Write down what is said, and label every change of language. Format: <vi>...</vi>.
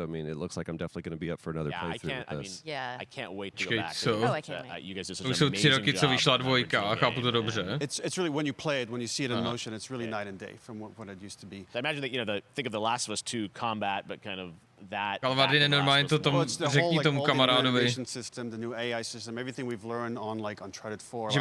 <en>So I mean, it looks like I'm definitely going to be up for another playthrough with this. I can't wait to go back. I can't wait. You guys did such an amazing job. It's really, when you play it, when you see it in motion, it's really night and day from what it used to be. I imagine that, think of The Last of Us 2 combat, but kind of that.</en> <cs>Kalvardine normálně to tomu řekni tomu kamarádovi.</cs> <en>The new AI system, everything we've learned on like Uncharted 4.</en>